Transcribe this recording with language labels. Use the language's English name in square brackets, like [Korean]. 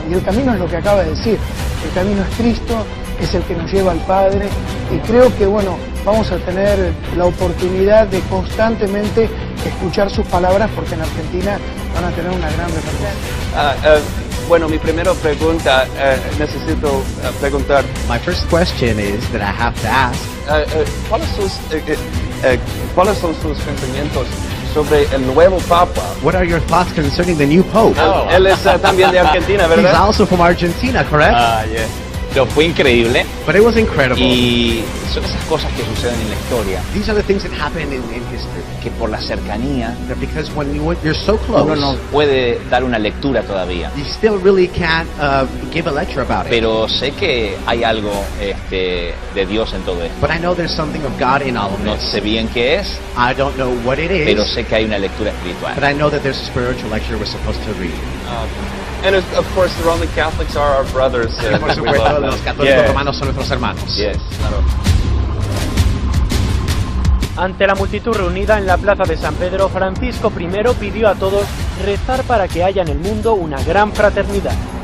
[Spanish] Y el camino es lo que acaba de decir. El camino es Cristo, es el que nos lleva al Padre. Y creo que bueno, vamos a tener la oportunidad de constantemente escuchar sus palabras porque en Argentina van a tener una gran repercusión. Bueno, mi primera pregunta, necesito preguntar. [English] My first question is that I have to ask. [Spanish] ¿Cuáles son sus pensamientos sobre el nuevo Papa? [English] What are your thoughts concerning the new Pope? [Spanish] Él es también de Argentina, ¿verdad? [English] He's also from Argentina, correct? Yeah. [Spanish] Pero fue increíble. [English] But it was incredible. [Spanish] Y son esas cosas que suceden en la historia. [English] These are the things that happen in history. [Spanish] Que por la cercanía, [English] because when you're so close, [Spanish] uno no puede dar una lectura todavía. [English] You still really can't give a lecture about it. [Spanish] Pero sé que hay algo de Dios en todo esto. [English] But I know there's something of God in all of [Spanish] No [English] this. [Spanish] sé bien qué es. [English] I don't know what it is. [Spanish] Pero sé que hay una lectura espiritual. [English] But I know that there's a spiritual lecture we're supposed to read. And of course, the Roman Catholics are our brothers. [Spanish] Por supuesto, los católicos romanos son nuestros hermanos. [English] Yes, claro. [Spanish] Ante la multitud reunida en la plaza de San Pedro, Francisco I pidió a todos rezar para que haya en el mundo una gran fraternidad.